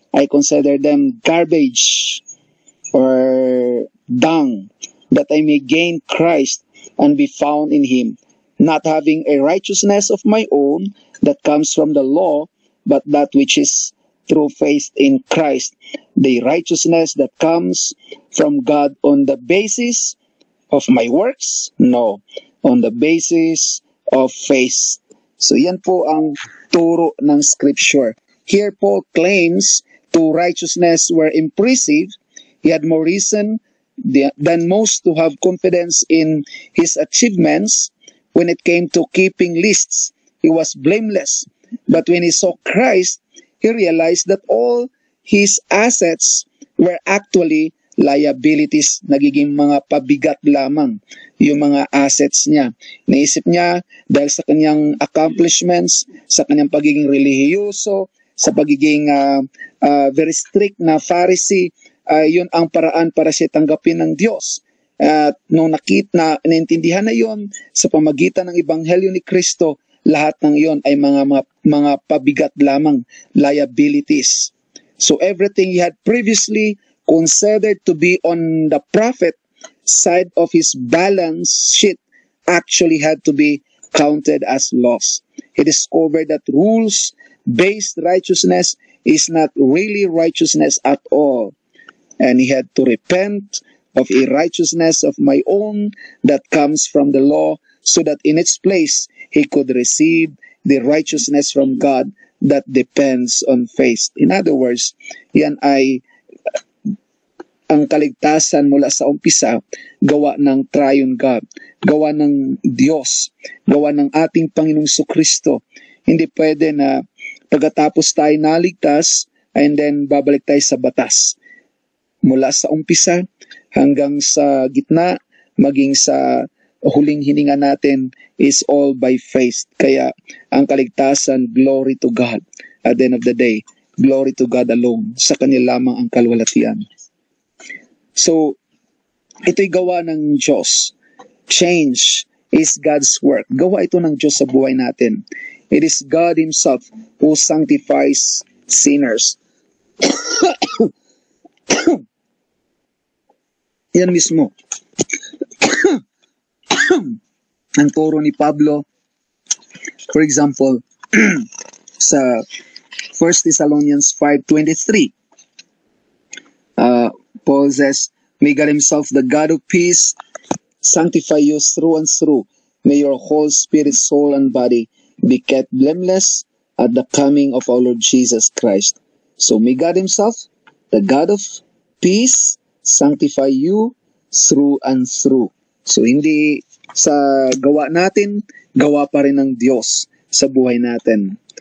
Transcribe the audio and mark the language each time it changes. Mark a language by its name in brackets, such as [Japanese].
[English] I consider them garbage or dung, that I may gain Christ and be found in him, not having a righteousness of my own that comes from the law, but that which is through faith in Christ, the righteousness that comes from God on the basis of my works? No, on the basis of faith." [Filipino] So yan po ang turo ng Scripture. [English] Here Paul claims to righteousness were impressive. He had more reason than most to have confidence in his achievements. When it came to keeping lists, he was blameless. But when he saw Christ, he realized that all his assets were actually liabilities. [Filipino] Nagiging mga pabigat lamang yung mga assets niya. Naisip niya, dahil sa kanyang accomplishments, sa kanyang pagiging relihiyoso, sa pagiging very strict na Pharisee, yun ang paraan para siya tanggapin ng Diyos. At nung naintindihan na yun, sa pamagitan ng Ebanghelyo ni Kristo, lahat ng yun ay mga pabigat lamang, liabilities. [English] So everything he had previously considered to be on the profit side of his balance sheet actually had to be counted as loss. He discovered that rules-based righteousness is not really righteousness at all. And he had to repent of a righteousness of my own that comes from the law, so that in its place he could receive the righteousness from God that depends on faith. In other words, [Filipino] yan ay ang kaligtasan mula sa umpisa, gawa ng triune God, gawa ng Diyos, gawa ng ating Panginoong Jesucristo. Hindi pwede na pagkatapos tayo naligtas, [English] and then [Filipino] babalik tayo sa batas. Mula sa umpisa hanggang sa gitna, maging sa huling hininga natin, [English] is all by faith. [Filipino] Kaya ang kaligtasan, [English] glory to God. At the end of the day, glory to God alone. [Filipino] Sa Kanya lamang ang kaluwalhatian. So, ito'y gawa ng Diyos. [English] Change is God's work. [Filipino] Gawa ito ng Diyos sa buhay natin. [English] It is God Himself who sanctifies sinners. [Filipino] Yan mismo. Ang turo ni Pablo, [English] for example, sa 1 Thessalonians 5:23, Paul says, "May God Himself, the God of peace, sanctify you through and through. May your whole spirit, soul, and body be kept blameless at the coming of our Lord Jesus Christ." So may God Himself, the God of peace, sanctify you through and through. [Filipino] So hindi sa gawa natin, gawa pa rin ng Diyos sa buhay natin.